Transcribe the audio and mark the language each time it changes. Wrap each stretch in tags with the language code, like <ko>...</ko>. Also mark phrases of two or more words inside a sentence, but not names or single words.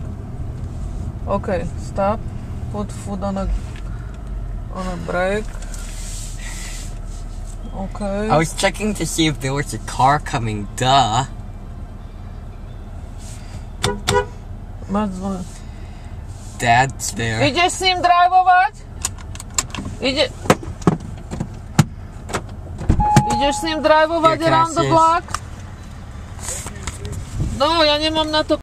<en>Okay, stop. Put foot on a brake. Okay. I was checking to see if there was a car coming. Duh. Dad's there.</en> <sk>Ideš s ním drivovať? Ideš s ním drivovať</sk> <en>around the block?</en> <sk>No, ja nemám na to</sk>